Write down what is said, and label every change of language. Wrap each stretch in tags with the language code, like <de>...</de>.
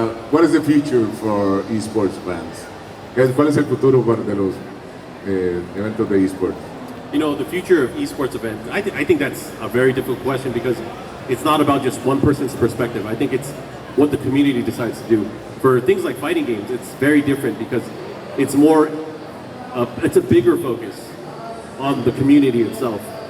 <en>What is the future for esports fans?</en> <es>¿Cuál es el futuro de los eventos de esports?</es> <en>You know, the future of esports events, I think that's a very difficult question because it's not about just one person's perspective. I think it's what the community decides to do. For things like fighting games, it's very different because it's more, it's a bigger focus on the community itself.</en>